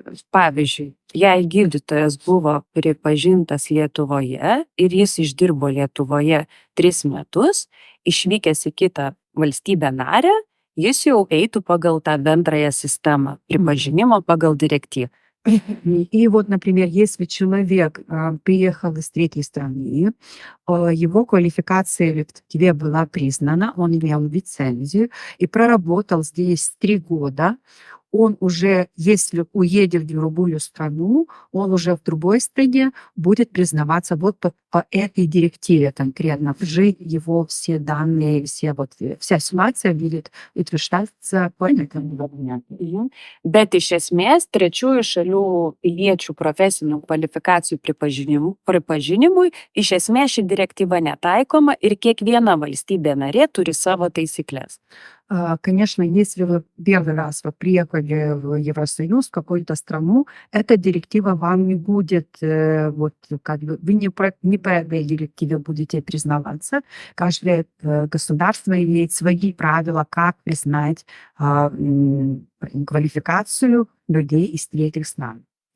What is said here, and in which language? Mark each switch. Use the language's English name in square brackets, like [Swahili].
[Lithuanian] Pavyzdžiui, jei gydytojas buvo pripažintas Lietuvoje ir jis išdirbo Lietuvoje 3 metus, išvykęs į kitą valstybę narę, jis jau eitų pagal tą bendrąją sistemą pripažinimo pagal direktyvą. [Russian] И вот, например, если человек приехал из третьей страны, его квалификация в Литве была признана, он имел лицензию и проработал здесь 3 года, он уже, если уедет в другую страну, он уже в другой стране будет признаваться вот по этой директиве конкретно. Уже его все данные, вся ситуация будет утверждаться по этому документу. [Lithuanian] Bet iš esmės trečiųjų šalių piliečių profesinių kvalifikacijų pripažinimui iš esmės ši direktyva netaikoma ir kiekviena valstybė narė turi savo taisyklės. [Russian] Конечно, если вы первый раз приехали в Евросоюз, в какую-то страну, эта директива вам не будет, вы не по этой директиве будете признаваться. Каждое государство имеет свои правила, как признать квалификацию людей из третьих стран.